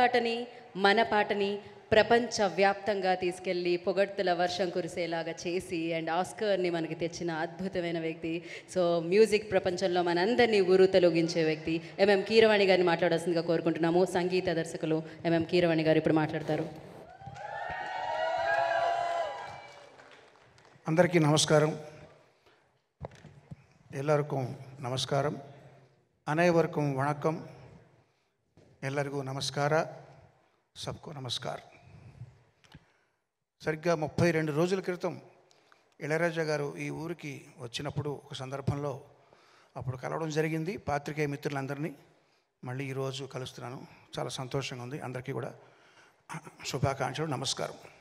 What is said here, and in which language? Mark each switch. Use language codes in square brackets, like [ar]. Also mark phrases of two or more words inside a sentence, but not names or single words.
[te] అండ్ నా తన పాటని, మన పాటని ప్రపంచవ్యాప్తంగా తీసుకెళ్ళి పొగడ్తల వర్షం కురిసేలాగా చేసి అండ్ ఆస్కర్ని మనకి తెచ్చిన అద్భుతమైన వ్యక్తి. [en] so music [te] ప్రపంచంలో మనందరినీ ఊరుతలొగించే వ్యక్తి ఎంఎం కీరవాణి గారిని మాట్లాడాల్సిందిగా కోరుకుంటున్నాము. సంగీత దర్శకులు ఎంఎం కీరవాణి గారు ఇప్పుడు మాట్లాడతారు. అందరికీ నమస్కారం. [kn] ಎಲ್ಲರಿಗೂ ನಮಸ್ಕಾರಂ. [ta] அனைவருக்கும் வணக்கம். [kn] ಎಲ್ಲರಿಗೂ ನಮಸ್ಕಾರ. [hi] सबको नमस्कार. [te] సరిగ్గా 32 రోజుల క్రితం ఇళయరాజా గారు ఈ ఊరికి వచ్చినప్పుడు ఒక సందర్భంలో అప్పుడు కలవడం జరిగింది పాత్రికేయ మిత్రులందరినీ. మళ్ళీ ఈరోజు కలుస్తున్నాను. చాలా సంతోషంగా ఉంది. అందరికీ కూడా శుభాకాంక్షలు, నమస్కారం.